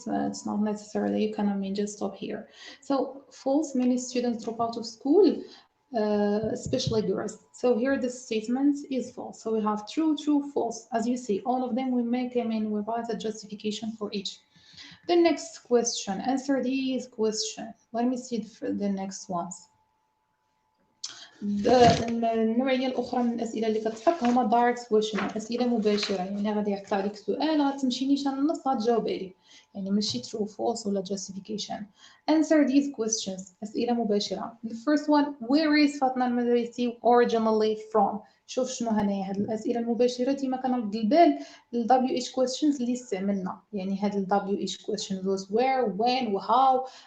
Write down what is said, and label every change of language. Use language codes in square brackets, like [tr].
[en] It's not necessarily, you cannot just stop here. So false, many students drop out of school, especially girls. So here the statement is false. So we have true, true, false. As you see, all of them we make them and we write a justification for each. The next question, answer these questions. Let me see the next ones. [ar] النوعيه الاخرى من الاسئله اللي كتحط هما دايركت كويشن، اسئله مباشره، يعني غادي يحط عليك سؤال غتمشي نيشان النص غتجاوب عليه، يعني ماشي true false ولا justification. [en] Answer these questions، [ar] اسئله مباشره. [en] The first one, where is [ar] فاطمه المدرسي [en] originally from؟ [ar] شوف شنو هنايا هاد الاسئله المباشره ديما كنرد البال ل WH questions اللي استعملنا، يعني هاد ال WH questions [en] those where, when, how.